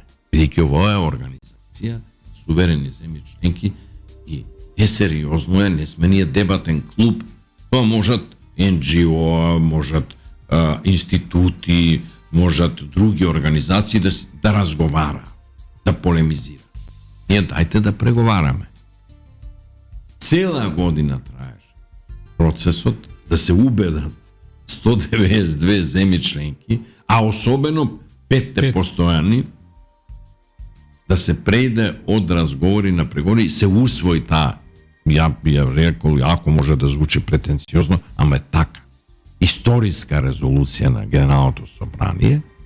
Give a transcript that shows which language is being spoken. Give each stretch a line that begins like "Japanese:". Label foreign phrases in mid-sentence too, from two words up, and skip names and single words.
Macedonian: Бидејќи ова е организација, суверени земји членки и несериозно е, не сме ние дебатен клуб, тоа можат НГО, можат институти, можат други организации да разговара, да полемизира. Ние дајте да преговараме. Цела година траеше процесот да се убедат 192 zemlje členki, a особено 5 постојани, да се прејде од разговори на преговори и се усвои таа, ја рекол, ако може да звучи претенциозно, ама е така, историска резолуција на Генералното собрание